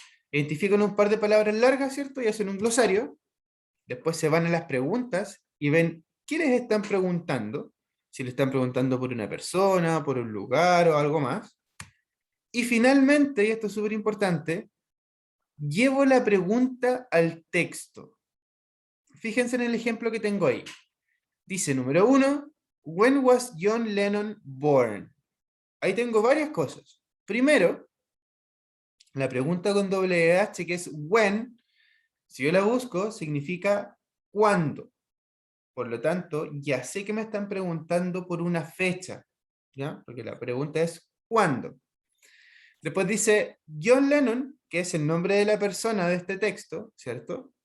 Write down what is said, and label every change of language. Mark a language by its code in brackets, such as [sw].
[es] Identifican un par de palabras largas, ¿cierto? Y hacen un glosario. Después se van a las preguntas y ven quiénes están preguntando, si le están preguntando por una persona, por un lugar o algo más. Y finalmente, y esto es súper importante, llevo la pregunta al texto. Fíjense en el ejemplo que tengo ahí. Dice número 1, [en] when was John Lennon born? [es] Ahí tengo varias cosas. Primero, la pregunta con doble H, que es when, si yo la busco, significa cuándo. Por lo tanto, ya sé que me están preguntando por una fecha, ¿ya? Porque la pregunta es ¿cuándo? Después dice John Lennon, que es el nombre de la persona de este texto, ¿cierto?